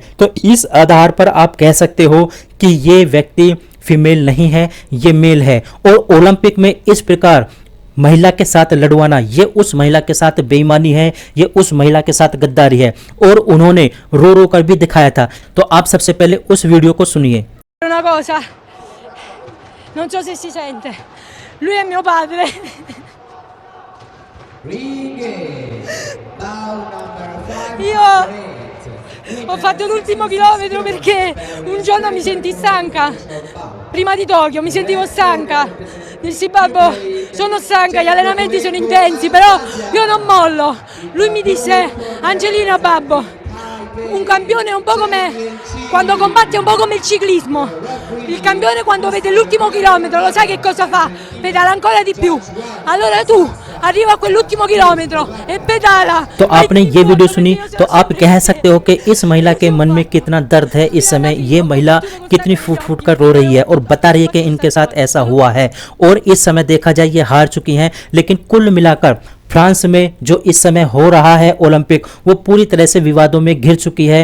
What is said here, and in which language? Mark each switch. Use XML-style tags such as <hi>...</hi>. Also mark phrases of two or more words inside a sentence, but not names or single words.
<hi>तो इस आधार पर आप कह सकते हो कि ये व्यक्ति फीमेल नहीं है, ये मेल है। और ओलंपिक में इस प्रकार महिला के साथ लड़वाना, ये उस महिला के साथ बेईमानी है, ये उस महिला के साथ गद्दारी है, और उन्होंने रो रो कर भी दिखाया था। तो आप सबसे पहले उस वीडियो को सुनिए।</hi> <it>Una cosa, non so se si sente, lui è mio padre. Io ho fatto l'ultimo chilometro perché un giorno mi sentii stanca, prima di Tokyo mi sentivo stanca, dissi babbo sono stanca, gli allenamenti sono intensi però io non mollo. Lui mi disse Angelina babbo, un campione è un po' come quando combatte, è un po' come il ciclismo. Il campione quando vede l'ultimo chilometro lo sai che cosa fa? Pedala ancora di più. Allora tu arriva a quell'ultimo किलोमीटर e pedala।</it> <hi>तो आपने ये वीडियो सुनी तो आप कह सकते हो कि इस महिला के मन में कितना दर्द है। इस समय ये महिला कितनी फूट फूट कर रो रही है और बता रही है कि इनके साथ ऐसा हुआ है, और इस समय देखा जाए ये हार चुकी हैं। लेकिन कुल मिलाकर फ्रांस में जो इस समय हो रहा है ओलंपिक, वो पूरी तरह से विवादों में घिर चुकी है।</hi>